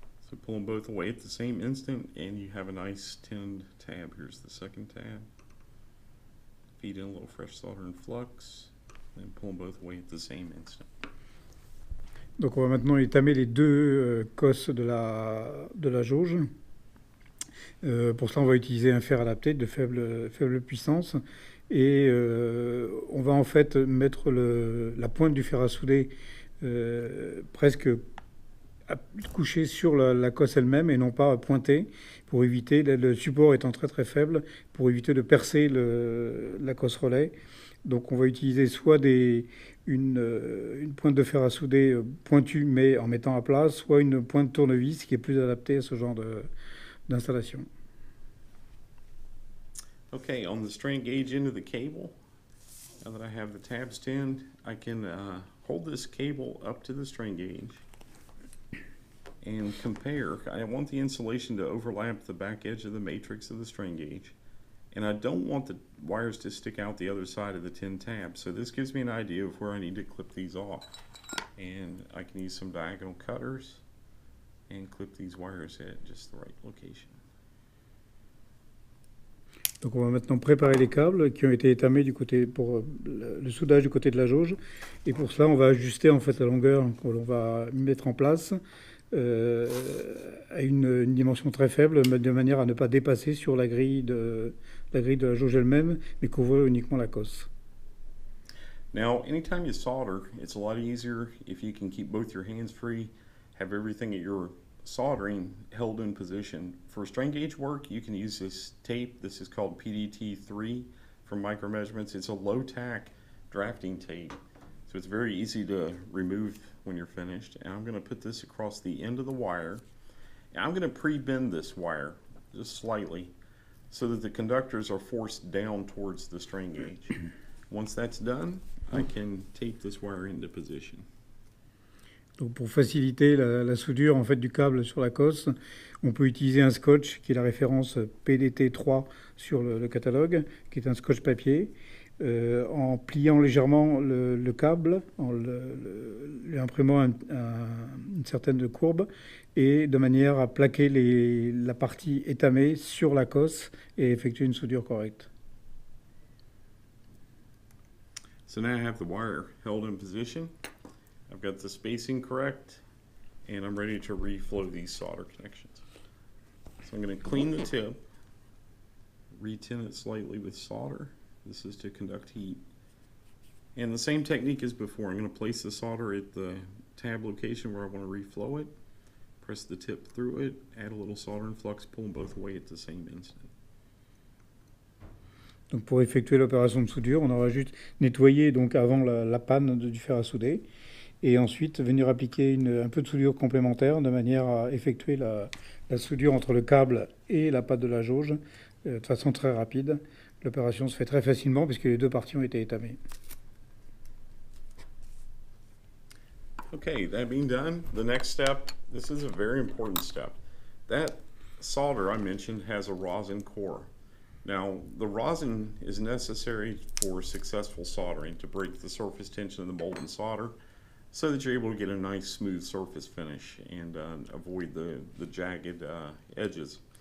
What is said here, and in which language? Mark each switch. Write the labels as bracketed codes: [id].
[en] So pull them both away at the same instant, and you have a nice tinned tab. Here's the second tab. Feed in a little fresh solder and flux, and pull them both away at the same instant. [fr] Donc on va maintenant étamer les deux cosses de la jauge. Pour cela, on va utiliser un fer adapté de faible puissance. Et on va en fait mettre la pointe du fer à souder presque couchée sur la cosse elle-même et non pas pointée, pour éviter, le support étant très très faible, pour éviter de percer la cosse relais. Donc on va utiliser soit une pointe de fer à souder pointue mais en mettant à plat, soit une pointe tournevis qui est plus adaptée à ce genre d'installation. [en] Okay, on the strain gauge end of the cable, now that I have the tabs tinned, I can hold this cable up to the strain gauge and compare. I want the insulation to overlap the back edge of the matrix of the strain gauge, and I don't want the wires to stick out the other side of the tin tab, so this gives me an idea of where I need to clip these off. And I can use some diagonal cutters and clip these wires at just the right location. [fr] Donc on va maintenant préparer les câbles qui ont été étamés pour le soudage du côté de la jauge. Et pour cela, on va ajuster en fait la longueur que l'on va mettre en place à une dimension très faible, de manière à ne pas dépasser sur la grille de la jauge elle-même, mais couvrir uniquement la cosse. [en] Now, anytime you solder, it's a lot easier if you can keep both your hands free, have everything at your soldering held in position. For strain gauge work, you can use this tape. This is called PDT3 from Micro Measurements. It's a low-tack drafting tape, so it's very easy to remove when you're finished. And I'm going to put this across the end of the wire. And I'm going to pre-bend this wire just slightly so that the conductors are forced down towards the strain gauge. Once that's done, I can tape this wire into position. [fr] Donc pour faciliter la soudure en fait, du câble sur la cosse, on peut utiliser un scotch qui est la référence PDT3 sur le catalogue, qui est un scotch papier, en pliant légèrement le câble, en lui imprimant une certaine courbe, et de manière à plaquer la partie étamée sur la cosse et effectuer une soudure correcte. [en] So now I have the wire held in position. I've got the spacing correct, and I'm ready to reflow these solder connections. So I'm going to clean the tip, retin it slightly with solder. This is to conduct heat. And the same technique as before. I'm going to place the solder at the tab location where I want to reflow it, press the tip through it, add a little solder and flux, pull them both away at the same instant. [fr] Donc pour effectuer l'opération de soudure, on aura juste nettoyé donc avant la panne du fer à souder, et ensuite venir appliquer un peu de soudure complémentaire de manière à effectuer la soudure entre le câble et la pâte de la jauge de façon très rapide. L'opération se fait très facilement puisque les deux parties ont été étamées. [en] Okay, that being done, the next step, this is a very important step. That solder I mentioned has a rosin core. Now, the rosin is necessary for successful soldering to break the surface tension of the molten solder so that you're able to get a nice smooth surface finish and avoid the jagged edges.